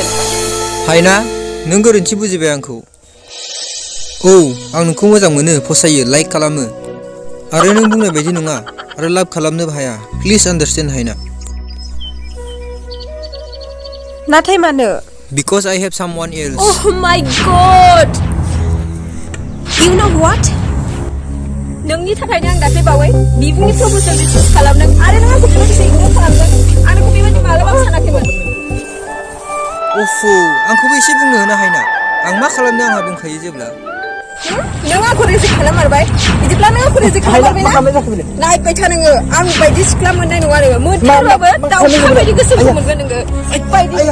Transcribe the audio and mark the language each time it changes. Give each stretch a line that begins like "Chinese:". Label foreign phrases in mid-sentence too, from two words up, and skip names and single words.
Bodo: हायना नों गोरोन्थि बुजिबाय आंखौ औ आं नोंखौ मोजां मोनो फसायो लाइक खालामो आरो नों बुंनाय बायदि नङा आरो लाभ खालामनोबो हाया
English: please understand
Bodo: हायना नाथाय मानो
English: because I have someone else Oh my god! You know what?
Bodo: नोंनि थाखायनो आं दाख्लै बावै बिबुंनि
English: proposal receive
Bodo: खालामदों आरो नों आंखौ बेबायदि इगनर खालामदों आं नोंखौ बेबायदि मालाबाबो सानाखैमोन अफु आंखौबो एसे बुंनो होनो हायना आं मा खालामनो आंहा दंखायो जेब्ला नों आंखौ रिजेक्ट खालाममारबाय बिदिब्ला नों आंखौ रिजेक्ट खालाममारबायना नायबाय था नोङो आं बायदि सिख्ला मोननाय नङा नोङो मोनथारबाबो दाउखा बायदि गोसोखौ मोनगोन नोङो बायदि